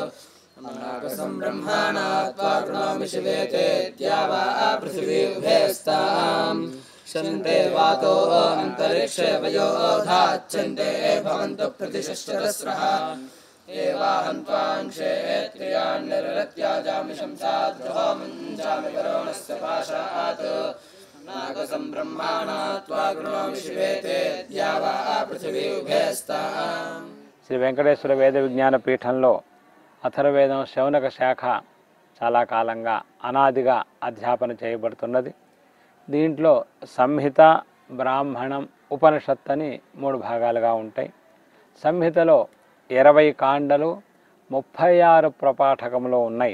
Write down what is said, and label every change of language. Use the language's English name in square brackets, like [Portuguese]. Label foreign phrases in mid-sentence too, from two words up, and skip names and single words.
[Sanskrit] अनागसं ब्रह्माणात् त्वा कृणोमि शिवे तेऽद्यावा पृथिवी उभयस्ताम् शन्ते वातो अन्तरिक्षे वयोधाच्छन्ते भवन्तु प्रतिशश्चरस्रः एवाहन्त्वां क्षेत्रियान् निर्वृत्याजामि शंसाद्रुहोमञ्चामि वरोणस्य पाशात् नागसं ब्रह्माणात् त्वा कृणोमि शिवे तेऽद्यावा पृथिवी उभयस्ताम्. [Telugu] శ్రీ వెంకటేశ్వర వేద విజ్ఞాన పీఠంలో అథర్వవేదం శౌనక శాఖ చాలా కాలంగా అనాదిగా అధ్యాపన చేయబడుతున్నది. దీంట్లో సంహిత, బ్రాహ్మణం, ఉపనిషత్ అని 3 భాగాలుగా ఉంటాయి. సంహితలో 20 కాండలు, 36 ప్రపాఠకములు ఉన్నాయి.